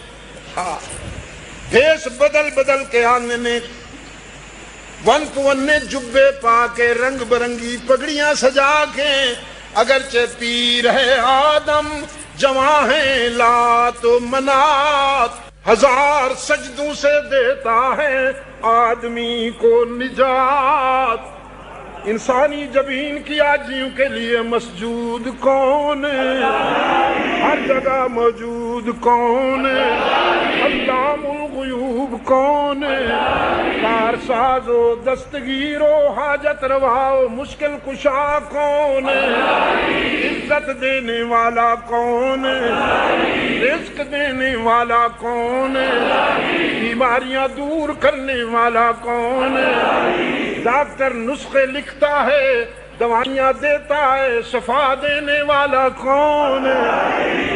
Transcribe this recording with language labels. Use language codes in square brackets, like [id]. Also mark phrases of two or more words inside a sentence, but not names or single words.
[pa] بھیس بدل کے آنے نے، ون پونے جبے پا کے، رنگ برنگی پگڑیاں سجا کے، [ur] اگرچہ پیر ہے آدم جواں ہے لات و منات، ہزار سجدوں سے دیتا ہے آدمی کو نجات۔ انسانی جبین کی عاجزیوں کے لیے مسجود کون ہے؟ ہر جگہ موجود کون ہے؟ [ar] علام الغیوب [ur] کون ہے؟ کارساز و دستگیر و حاجت روا و مشکل کشا کون ہے؟ عزت دینے والا کون ہے؟ رزق دینے والا کون ہے؟ بیماریاں دور کرنے والا کون ہے؟ ڈاکٹر نسخے لکھتا ہے، دوائیاں دیتا ہے، شفا دینے والا کون ہے؟